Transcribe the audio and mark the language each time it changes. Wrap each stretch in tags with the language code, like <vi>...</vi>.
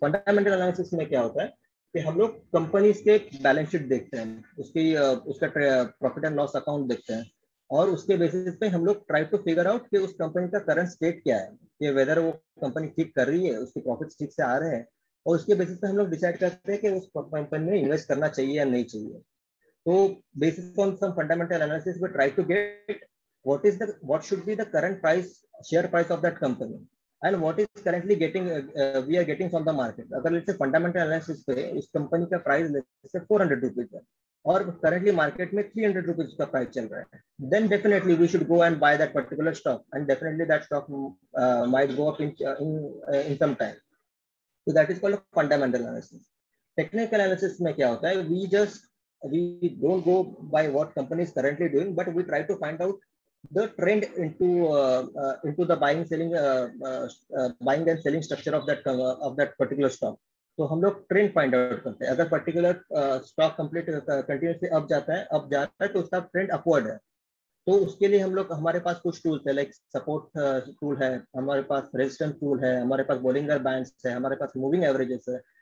<hi>Fundamental analysis में क्या होता है कि हम लोग कंपनीज के बैलेंस शीट देखते हैं, उसका प्रॉफिट एंड लॉस अकाउंट देखते हैं, और उसके बेसिस पे हम लोग ट्राई टू फिगर आउट कि उस कंपनी का करंट स्टेट क्या है, कि वेदर वो कंपनी ठीक कर रही है, उसके प्रॉफिट्स ठीक से आ रहे हैं, और उसके बेसिस पे हम लोग डिसाइड करते हैं कि उस कंपनी में इन्वेस्ट करना चाहिए या नहीं चाहिए.</hi> <en>तो basis on some fundamental analysis we try to get what should be the current share price of that company and what is currently we are getting from the market. अगर let's say fundamental analysis</en> <hi>पे उस company का price</hi> <en>let's say 400 rupees है और currently market में 300 rupees का प्राइस चल रहा है, then definitely we should go and buy that particular stock and definitely that stock might go up in some time. So that is called a fundamental analysis. Technical analysis</en> <hi>में क्या होता है,</hi> <en>we don't go by what company is currently doing, but we try to find out the trend into the buying and selling structure of that particular stock.</en> <hi>तो हम लोग trend find out करते हैं. अगर पर्टिकुलर स्टॉक कंटिन्यूसली अप जाता है तो उसका ट्रेंड अपवर्ड है. तो उसके लिए हमारे पास कुछ टूल्स है, लाइक सपोर्ट टूल है, हमारे पास रेजिस्टेंस टूल है, हमारे पास बोलिंगर बैंड्स है, हमारे पास मूविंग एवरेजेस है.</hi>